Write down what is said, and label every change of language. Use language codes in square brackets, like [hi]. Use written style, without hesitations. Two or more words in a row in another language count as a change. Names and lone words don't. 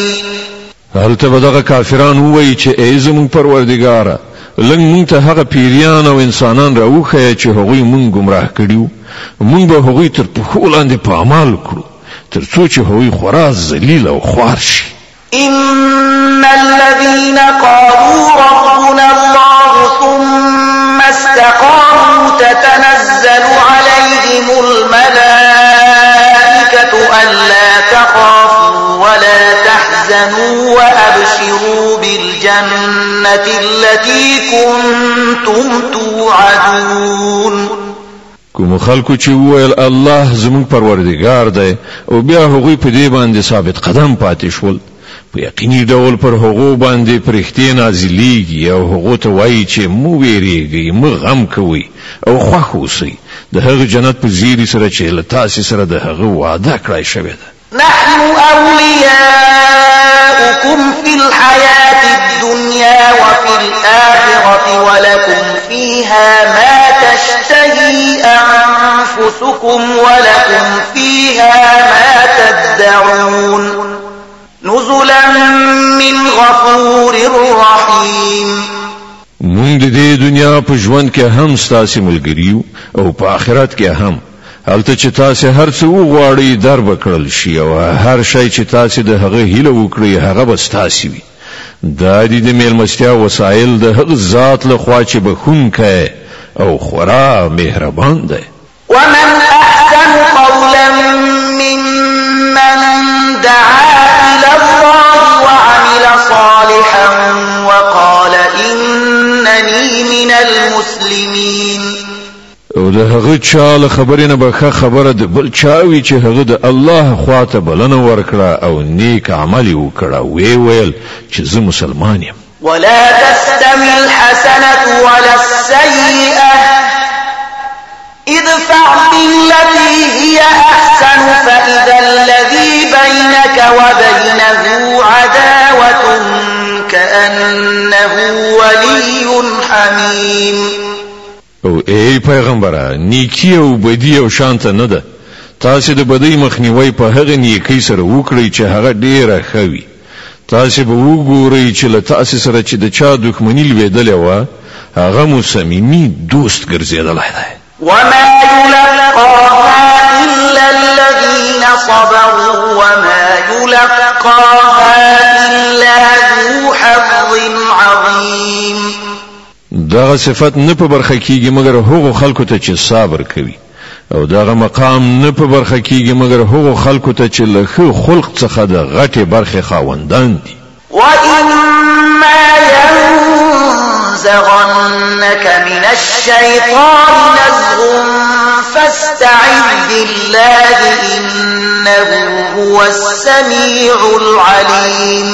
[ps] هل ته دغه کافران وایي چې ای زموږ پروردګاره لنګ مونږ ته هغه پیریان او انسانان راوخی چې هغوی مونږ گمراه کړیو مونږ به هغوی تر پښو لاندې په عمل کړو تر څو چې هغوی خورا ذلیل او خوار شي [ar] إن الذين قالوا ربنا الله ثم استقاموا تتنزل عليهم الملائكة ألا تخافوا ولا تحزنوا وأبشروا بالجنة التي كنتم توعدون [ps] کوم خلکو چې وویل الله زموږ پروردګار دی او بیا هغوی په دې باندې ثابت قدم پاتې شول په یقیني ډول پر هغو باندې پرختي نازلېږي او هغو ته وایي چې مو ویریږئ مو غم کوئ او خوښ اوسئ د هغه جنت په زیري سره چې له تاسې سره د هغه وعده کړی شوې ده [ar] نحن أولياؤكم في الحياة الدنيا وفي الآخرة ولكم فيها ما تشتهي أنفسكم ولكم فيها ما تدعون نزلا من غفور رحيم. [ps] مونږ د دې دنیا په ژوند کې هم ستاسو ملګریو او په آخرت کې هم. هلته چې تاسو هر څه وغواړئ در بکړل شي او هر شی چې تاسو د هغه هیله وکړئ هغه به ستاسو وي. دا د میلمستیا وسایل د هغه ذات له خوا چې بخښونکی او خورا مهربان دی. [ar] ومن أحسن قولا ممن دعا إلى الله وعمل صالحا وقال إنني من المسلمين. [ps] او د هغه چا له خبرې نه به ښه خبره د بل چا وي چې هغه د الله خواته بلنه ورکړه او نیک عمل یې وکړه ویل چې زه مسلمان یم. [ar] ولا تستوي الحسنة ولا السيئة ادفع بالتي هي أحسن فإذا الذي بينك وبينه عداوة كأنه ولي حميم. [ps] او ای پیغمبره نیکی او بدی او شانت نه ده. تاسو د بدی مخنیوي په هغه نیکی سره وکړئ چې هغه ډیره خوي. تاسو به وګورئ چې له تاسو سره چې د چا دښمنی لویدلې و هغه مو صمیمي دوست ګرځیدلی دی. [ar] وما يلقاها إلا الذين صبروا وما يلقاها إلا ذو حظ عظيم. [ps] دغه صفت نه په برخه کیږي مګر هغو خلکو ته چې صبر کوي او دغه مقام نه په برخه کیږي مګر هغو خلکو ته چې له ښه خلق څخه د غټې برخې خاوندان دي. [ar] وإما ينزغنك من الشيطان نزغ فاستعذ بالله إنه هو السميع العليم.